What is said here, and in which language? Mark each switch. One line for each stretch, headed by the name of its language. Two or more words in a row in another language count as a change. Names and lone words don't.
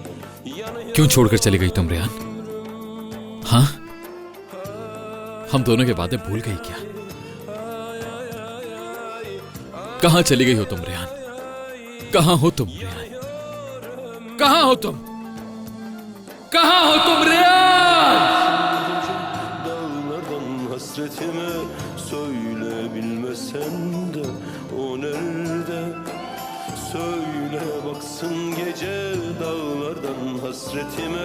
Hindi: क्यों छोड़कर चली गई तुम रेहान? हाँ, हम दोनों के वादे भूल गई क्या? कहां चली गई हो तुम रेहान? कहां हो तुम रेहान? कहां हो तुम? कहां हो तुम रेहान?
Turkish: Dağlardan hasretime söyle bilmesen de o nerede? Söyle baksın gece dağlardan hasretime.